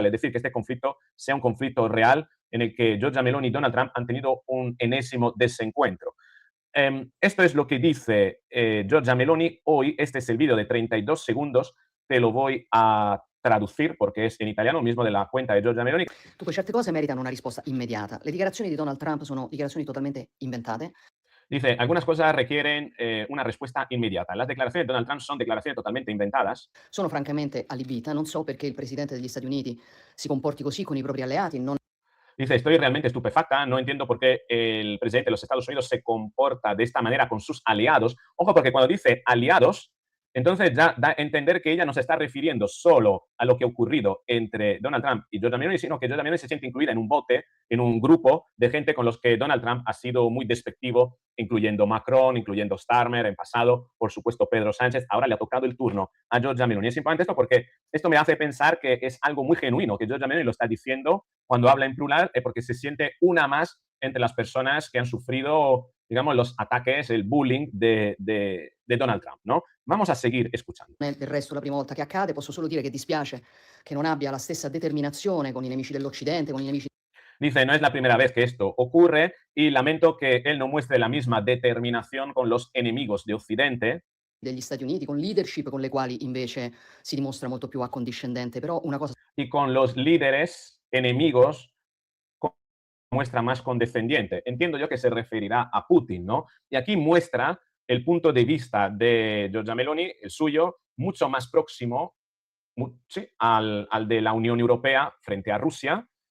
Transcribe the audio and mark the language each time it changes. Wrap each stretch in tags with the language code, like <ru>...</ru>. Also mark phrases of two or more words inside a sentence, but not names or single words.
<es>Es decir, que este conflicto sea un conflicto real en el que Giorgia Meloni y Donald Trump han tenido un enésimo desencuentro. Esto es lo que dice Giorgia Meloni hoy. Este es el vídeo de 32 segundos. Te lo voy a traducir porque es en italiano, mismo de la cuenta de Giorgia Meloni.</es> <it>Dunque, certe cose meritano una risposta immediata. Le dichiarazioni di Donald Trump sono dichiarazioni totalmente inventate.</it> <es>Dice, algunas cosas requieren una respuesta inmediata. Las declaraciones de Donald Trump son declaraciones totalmente inventadas.</es> <it>Sono francamente allibita. Non so perché il presidente degli Stati Uniti si comporti così con i propri alleati. Non</it> <es>Dice, estoy realmente estupefacta, no entiendo por qué el presidente de los Estados Unidos se comporta de esta manera con sus aliados. Ojo, porque cuando dice aliados, Entonces ya da a entender que ella no se está refiriendo solo a lo que ha ocurrido entre Donald Trump y Giorgia Meloni, sino que Giorgia Meloni se siente incluida en un bote, en un grupo de gente con los que Donald Trump ha sido muy despectivo, incluyendo Macron, incluyendo Starmer en pasado, por supuesto Pedro Sánchez. Ahora le ha tocado el turno a Giorgia Meloni. Es importante esto porque esto me hace pensar que es algo muy genuino, que Giorgia Meloni lo está diciendo cuando habla en plural, porque se siente una más entre las personas que han sufrido, digamos, los ataques, el bullying de Donald Trump, ¿no? Vamos a seguir escuchando.</es> <it>Non è del resto la prima volta che accade, posso solo dire che dispiace che non abbia la stessa determinazione con i nemici dell'Occidente, con i nemici</it> <es>Dice, no es la primera vez que esto ocurre y lamento que él no muestre la misma determinación con los enemigos de Occidente</es> <it>degli Stati Uniti, con leadership con le quali invece si dimostra molto più accondiscendente. Però una cosa</it> <es>y con los líderes enemigos muestra más condescendiente. Entiendo yo que se referirá a Putin, ¿no? Y aquí muestra el punto de vista de Giorgia Meloni, el suyo, mucho más próximo sí, al de la Unión Europea frente a Rusia.</es>